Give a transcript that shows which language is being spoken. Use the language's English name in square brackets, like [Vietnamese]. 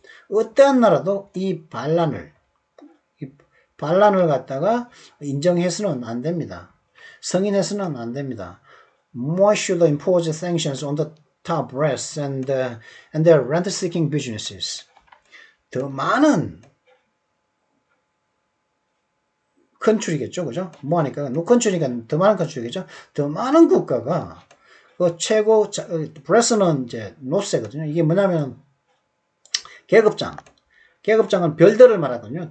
[Korean] 어떠한 나라도 이 반란을 갖다가 인정해서는 안 됩니다. 승인해서는 안 됩니다. [English] More should impose sanctions on the top brass and their rent-seeking businesses. [Korean] 더 많은 컨트리겠죠, 그죠? 뭐 하니까 노컨트리가 더 많은 컨트리겠죠. 더 많은 국가가 그 최고 브레스는 이제 노세거든요. 이게 뭐냐면 계급장은 별들을 말하거든요.